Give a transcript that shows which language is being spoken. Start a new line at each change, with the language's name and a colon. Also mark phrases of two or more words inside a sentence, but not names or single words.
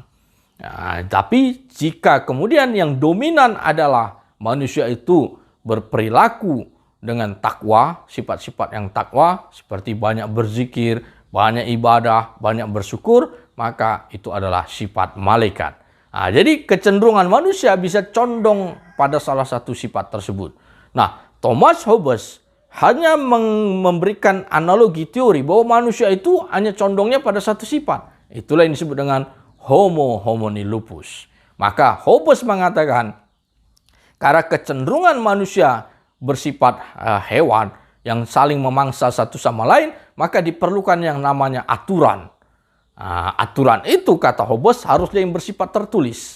Indonesian: Tapi jika kemudian yang dominan adalah manusia itu berperilaku dengan takwa, sifat-sifat yang takwa, seperti banyak berzikir, banyak ibadah, banyak bersyukur, maka itu adalah sifat malaikat. Jadi kecenderungan manusia bisa condong pada salah satu sifat tersebut. Nah, Thomas Hobbes hanya memberikan analogi teori bahwa manusia itu hanya condongnya pada satu sifat, Itulah yang disebut dengan
Latin: homo homini lupus.
Indonesian: Maka Hobbes mengatakan, karena kecenderungan manusia bersifat hewan yang saling memangsa satu sama lain, maka diperlukan yang namanya aturan. Aturan itu, kata Hobbes, harusnya yang bersifat tertulis.